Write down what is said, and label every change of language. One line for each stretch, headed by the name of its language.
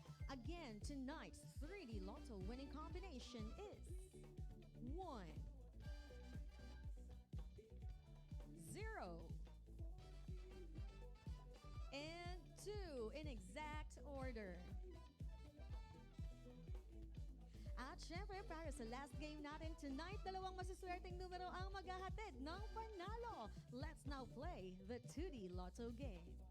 English: Again, tonight's 3D Lotto winning combination is 1, 0, and 2 in exact order.
Filipino: At syempre, para sa last game natin tonight, dalawang masiswerteng numero ang maghahatid ng panalo.
English: Let's now play the 2D Lotto game.